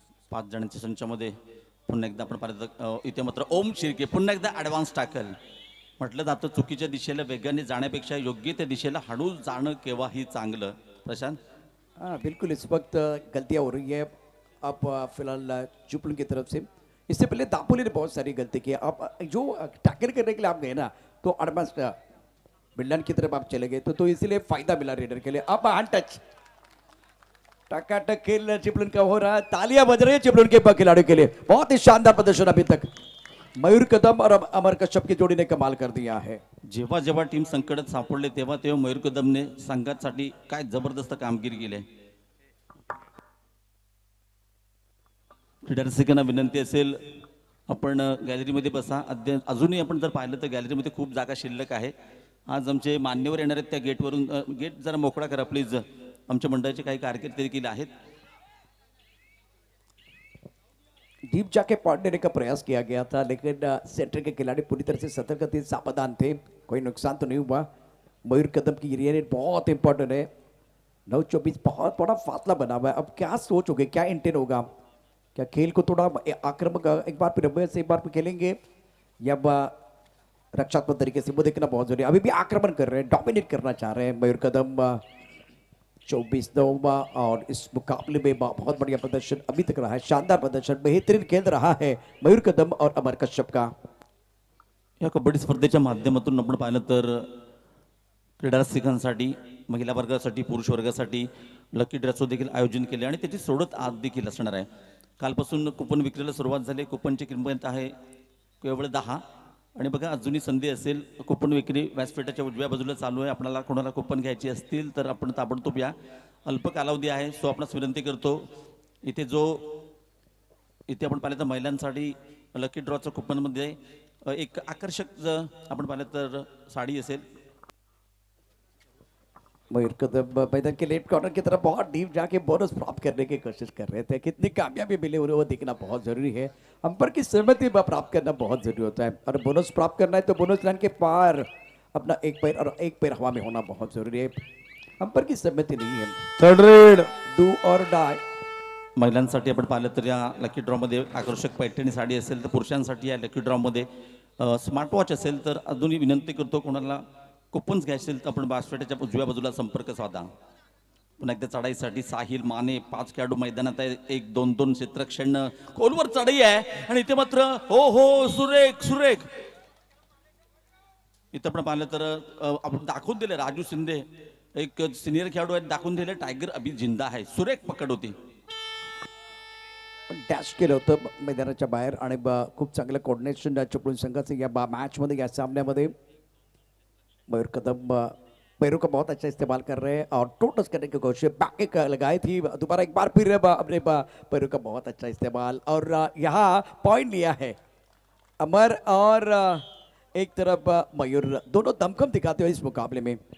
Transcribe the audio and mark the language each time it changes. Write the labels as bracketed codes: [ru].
[mr] पाच जणांच्या संचामध्ये पुन्हा एकदा आपण पाहिलं इथे मात्र ओम शिर्के पुन्हा एकदा ॲडव्हान्स टॅकल. म्हटलं जातं चुकीच्या दिशेला वेगाने जाण्यापेक्षा योग्य त्या दिशेला हळू जाणं केव्हाही चांगलं. प्रशांत. [hi] हाँ बिल्कुल, इस वक्त गलतियां हो रही है. अब फिलहाल चुपल की तरफ से. इससे पहले दापोली ने बहुत सारी गलती की. अब जो टैकल करने के लिए आप गए ना तो एडवांस बिल्डन की तरफ आप चले गए तो इसीलिए फायदा मिला रेडर के लिए. अब हैंड टच टकाटक खेल चिपलून का हो रहा है. तालियां बज रही है चिपलून के खिलाड़ियों के लिए. बहुत ही शानदार प्रदर्शन अभी तक. मयूर कदम और अमर कश्यप की जोड़ी ने कमाल कर दिया है. [mr] जेव्हा जेव्हा टीम संकटात सापडले तेव्हा तेव्हा मयूर कदमने संघासाठी काय जबरदस्त कामगिरी केली. क्रीडारसिकांना विनंती असेल आपण गॅलरीमध्ये बसा. अजूनही आपण जर पाहिलं तर गॅलरीमध्ये खूप जागा शिल्लक आहे. आज आमचे मान्यवर येणार आहेत त्या गेटवरून. गेट जरा मोकळा करा प्लीज. आमच्या मंडळाचे काही कार्यकर्ते देखील आहेत. [hi] डीप जाके पॉइंट देने का प्रयास किया गया था लेकिन सेंटर के खिलाड़ी पूरी तरह से सतर्क थे, सावधान थे. कोई नुकसान तो नहीं हुआ. मयूर कदम की ये रेड बहुत इंपॉर्टेंट है. 9-24 बहुत बड़ा फासला बना हुआ है. अब क्या सोच होगी, क्या इंटेंट होगा. क्या खेल को थोड़ा आक्रामक एक बार फिर से एक बार फिर खेलेंगे या रक्षात्मक तरीके से, वो देखना बहुत जरूरी है. अभी भी आक्रमण कर रहे हैं, डोमिनेट करना चाह रहे हैं मयूर कदम. 24 और इस मुकाबले में बहुत बढ़िया प्रदर्शन अभी तक रहा है. शानदार प्रदर्शन, बेहतरीन खेल रहा है मयूर कदम और अमर कश्यप का. [mr] या कबड्डी स्पर्धेच्या माध्यमातून आपण पाहिलं तर क्रीडा रसिकांसाठी, महिला वर्गासाठी, पुरुष वर्गासाठी लकी ड्रेसचं देखील आयोजन केले आणि त्याची सोडत आज देखील असणार आहे. कालपासून कुपन विक्रीला सुरुवात झाली. कुपनची किंमत आहे केवळ 10. आणि बघा अजूनही संधी असेल. कुपन विक्री व्यासपीठाच्या उजव्या बाजूला चालू आहे. आपल्याला कोणाला कुपन घ्यायची असतील तर आपण ताबडतोब या. अल्प कालावधी आहे सो आपणास विनंती करतो. इथे आपण पाहिलं तर महिलांसाठी लकी ड्रॉच्या कुपनमध्ये एक आकर्षक आपण पाहिलं तर साडी असेल. [hi] मयूर कदम मैदान के लेफ्ट कॉर्नर की तरफ बहुत डीप जाके बोनस प्राप्त करने की कोशिश कर रहे थे. कितनी कामयाबी मिली उन्हें वो देखना बहुत जरूरी है. अंपर की सहमति प्राप्त करना बहुत जरूरी होता है. और बोनस प्राप्त करना है तो बोनस लाइन के पार अपना एक पैर हवा में होना बहुत जरूरी है. अंपर की सहमति नहीं है. [en] Third raid. Do or die. [mr] महिलांसाठी आपण पाहिलं तर या लकी ड्रॉमध्ये आकर्षक पैठणी साडी असेल तर पुरुषांसाठी या लकी ड्रॉमध्ये स्मार्ट वॉच असेल तर अजूनही विनंती करतो कोणाला कुपन्स घ्यायचे असेल तर आपण व्यासपीठाच्या उजव्या बाजूला संपर्क साधा. पुन्हा एकदा चढाईसाठी साहिल माने 5 खेळाडू मैदानात आहे. 1-2 क्षेत्ररक्षण खोलवर चढाई आहे आणि इथे मात्र हो सुरेख. इथं आपण पाहिलं तर आपण दाखवून दिले राजू शिंदे एक सिनियर खेळाडू आहेत. दाखवून दिले [hi] टायगर अभि जिंदा [mr] आहे. सुरेख पकड होती. डॅश केलं होतं मैदानाच्या बाहेर आणि खूप चांगलं कोऑर्डिनेशन चिपळूण संघाचं या मैचमध्ये, या सामन्यामध्ये. [hi] मयूर कदम पैरों का बहुत अच्छा इस्तेमाल कर रहे हैं और टोटस करने की कोशिश बैक लगाई थी. दोबारा एक बार फिर अपने पैरों का बहुत अच्छा इस्तेमाल और यहाँ पॉइंट लिया है अमर और एक तरफ मयूर. दोनों दमखम दिखाते हुए इस मुकाबले में.